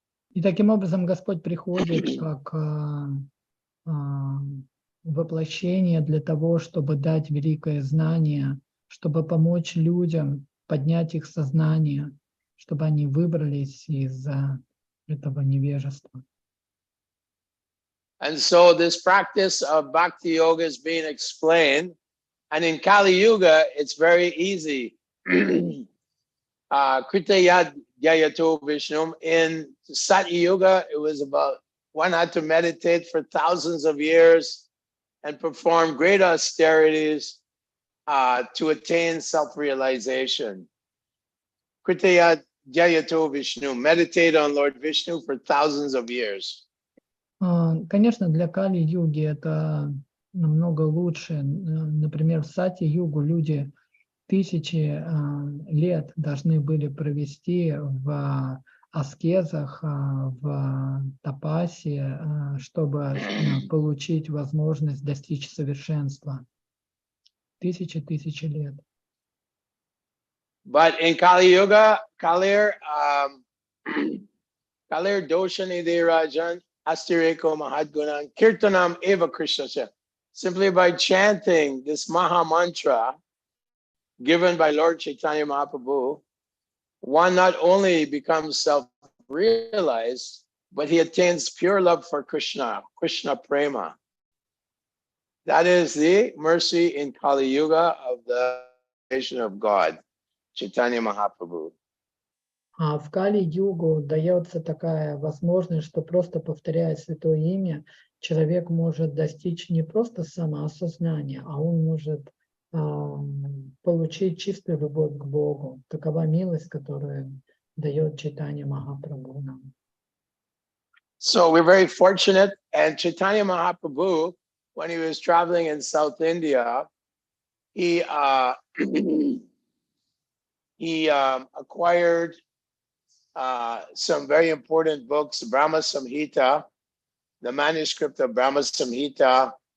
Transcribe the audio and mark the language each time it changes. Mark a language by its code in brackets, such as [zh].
[ru] И таким образом Господь приходит как воплощение для того, чтобы дать великое знание, чтобы помочь людям поднять их сознание, чтобы они выбрались из этого невежества. [en] And so this practice of bhakti yoga is being explained, and in Kali Yuga it's very easy. [sa] Kritayat Gyayato Vishnum. [en] In Satya Yuga, it was about one had to meditate for thousands of years and perform great austerities to attain self-realization. [sa] Kritayat Gyayato Vishnu. [en] Meditate on Lord Vishnu for thousands of years. [ru] Конечно, для Кали-юги это намного лучше. Например, в Сати-югу люди тысячи лет должны были провести в аскезах, в тапасе, чтобы получить возможность достичь совершенства. Тысячи лет. [en] But in Kali Yuga, [sa] Kalir Doshani De Rajan Astireko Mahadgunan Kirtanam Eva Krishna. [en] Simply by chanting this Maha Mantra given by Lord Chaitanya Mahaprabhu, one not only becomes self-realized, but he attains pure love for Krishna, Krishna Prema. That is the mercy in Kali Yuga of the creation of God, Chaitanya Mahaprabhu. [ru] А в Кали-югу дается такая возможность, что просто повторяя святое имя, человек может достичь не просто самоосознания, а он может получить чистую любовь к Богу. Такова милость, которую дает Чайтанья Махапрабху нам. [en] So we're very fortunate, and Chaitanya Mahaprabhu, when he was traveling in South India, he he acquired some very important books, Brahma Samhita, the manuscript of Brahma Samhita,